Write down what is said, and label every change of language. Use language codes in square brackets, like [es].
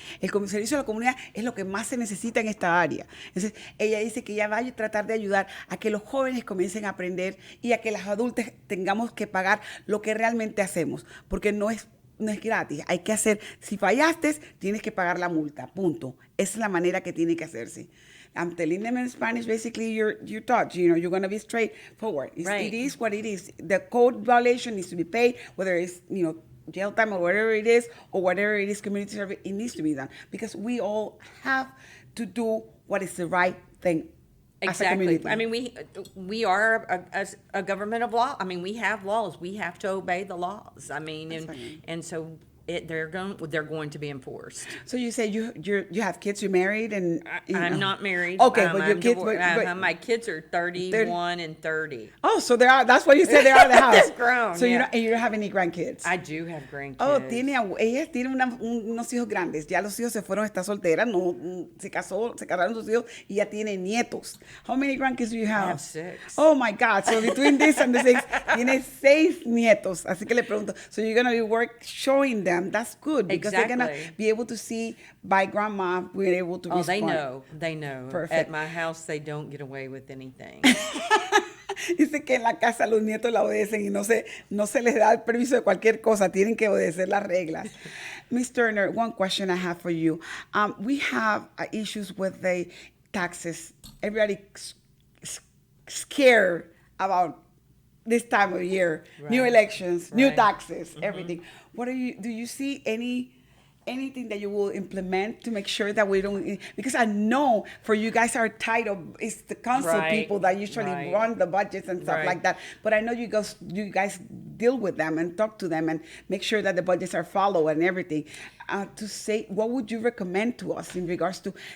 [es] El servicio a la comunidad es lo que más se necesita en esta área. Entonces, ella dice que ella va a tratar de ayudar a que los jóvenes comiencen a aprender y a que las adultas tengamos que pagar lo que realmente hacemos, porque no es gratis, hay que hacer, si fallaste, tienes que pagar la multa, punto. Esa es la manera que tiene que hacerse. [en] I'm telling them in Spanish, basically, you're taught, you're going to be straightforward. Right. It is what it is. The code violation needs to be paid, whether it's, jail time or whatever it is, or whatever it is, community service, it needs to be done. Because we all have to do what is the right thing. Exactly. I mean, we are a government of law. I mean, we have laws. We have to obey the laws. I mean, and so they're going to be enforced. So you say you have kids, you're married, and I'm not married. Okay, but your kids, my kids are 31 and 30. Oh, so they are. That's why you said they're out of the house. They're grown. So yeah. you don't have any grandkids. I do have grandkids. [es] Oh, ella tiene unos hijos grandes. Ya los hijos se fueron, está soltera, se casaron sus hijos y ya tiene nietos. [en] How many grandkids do you have? I have 6. Oh my God! So between this and the 6, [es] tiene 6 nietos. Así que le pregunto. [en] So you're gonna be showing them. That's good because they're gonna be able to see by grandma being able to respond. They know. Perfect. At my house, they don't get away with anything. [es] Dice que en la casa los nietos la obedecen y no se les da el permiso de cualquier cosa, tienen que obedecer las reglas. [en] Ms. Turner, one question I have for you. We have issues with the taxes. Everybody scared about this time of year, right. New elections, right. New taxes, everything. Do you see anything that you will implement to make sure that we don't, because I know for you guys are tied up, it's the council people that usually run the budgets and stuff like that, but I know you guys deal with them and talk to them and make sure that the budgets are followed and everything. To say, what would you recommend to us in regards to,